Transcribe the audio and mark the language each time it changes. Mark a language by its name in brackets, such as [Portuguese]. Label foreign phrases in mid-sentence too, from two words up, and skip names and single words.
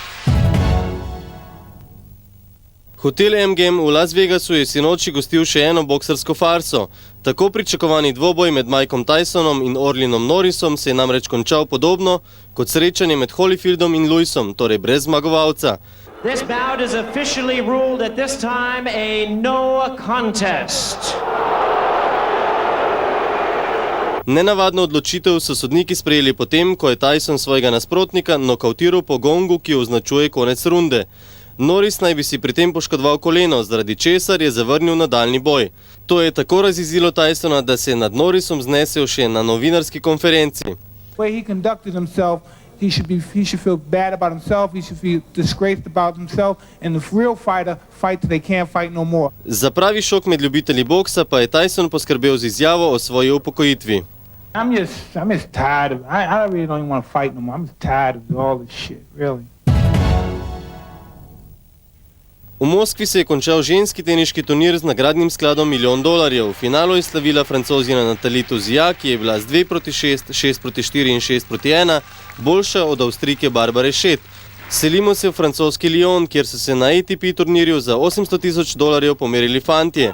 [Slovenian] Hotel MGM v Las Vegasu je sinoči gostil še eno boksarsko farso. Tako pričakovani dvoboj med Mikeom Tysonom in Orlinom Norrisom se je namreč končal podobno kot srečanje med Holyfieldom in Lewisom, torej brez zmagovalca. [English] This bout is officially ruled at this time a no contest. [Slovenian] Nenavadno odločitev so sodniki sprejeli potem, ko je Tyson svojega nasprotnika nokavtiral po gongu, ki označuje konec runde. Norris naj bi si pri tem poškodoval koleno, zaradi česar je zavrnil nadaljni boj. To je tako razjezilo Tysona, da se je nad Norrisom znesel še na novinarski konferenci. [English] He should feel bad about himself, he should feel disgraced about himself, and the real fighter fight till they can't fight no more. [Slovenian] Za pravi šok med ljubitelji boksa pa je Tyson poskrbel z izjavo o svoji upokojitvi. [English] I'm just tired of it. I really don't even want to fight no more. I'm just tired of all this shit, really. [Slovenian] V Moskvi se je končal ženski teniški turnir z nagradnim skladom $1 milijon. V finalu je slavila Francozina Nathalie Tauziat, ki je bila z 2-6, 6-4 in 6-1 boljša od Avstrijke Barbare Schett. Selimo se v francoski Lyon, kjer so se na ATP turnirju za $800,000 pomerili fantje.